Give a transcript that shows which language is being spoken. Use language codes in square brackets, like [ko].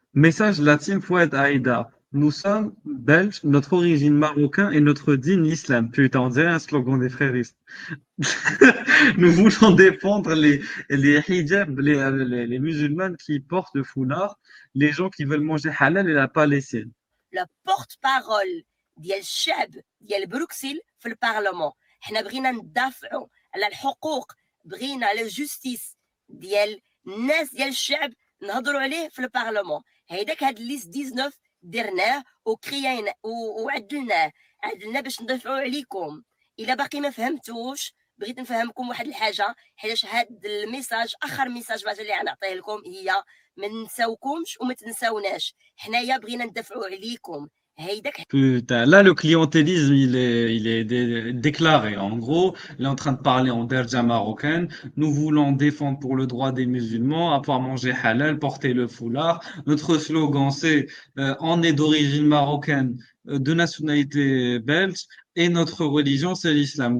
[fr] Message de la team Fouad Aïda. Nous sommes belges, notre origine marocain et notre dîne l'islam. Putain, on dirait un slogan des fréristes. Nous voulons défendre les hijabs, les musulmanes qui portent le foulard, les gens qui veulent manger halal et la Palestine. La porte-parole [ar] ديال الشعب ديال بروكسل في البرلمان حنا بغينا ندافعوا على الحقوق بغينا على الجوستيس ديال الناس ديال الشعب نهضروا عليه في البرلمان هيداك هاد الليست 19 درناه وعدلناه باش ندافعوا عليكم الا باقي ما فهمتوش بغيت نفهمكم واحد الحاجه حيت هاد الميساج اخر ميساج بعد اللي غنعطيه لكم هي ما ننساوكمش وما تنساوناش حنايا بغينا ندافعوا عليكم [fr] Putain, là, le clientélisme, il est déclaré. En gros, il est en train de parler en derja marocaine. Nous voulons défendre pour le droit des musulmans à pouvoir manger halal, porter le foulard. Notre slogan, c'est on est d'origine marocaine, de nationalité belge, et notre religion, c'est l'islam.